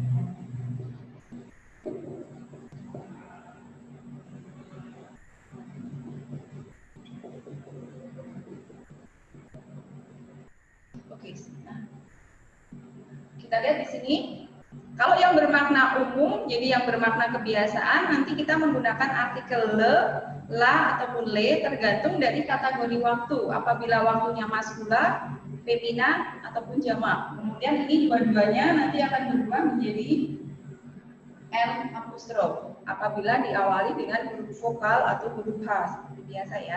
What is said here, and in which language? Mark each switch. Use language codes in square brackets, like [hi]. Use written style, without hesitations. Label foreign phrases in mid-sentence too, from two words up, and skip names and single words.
[id] Oke, nah, kita lihat di sini. Kalau yang bermakna umum, jadi yang bermakna kebiasaan, nanti kita menggunakan artikel le, la, ataupun le, tergantung dari kategori waktu. Apabila waktunya maskula, femina, ataupun jamak. Kemudian ini dua-duanya nanti akan berubah menjadi N apostrof. Apabila diawali dengan huruf vokal atau huruf H, seperti biasa ya.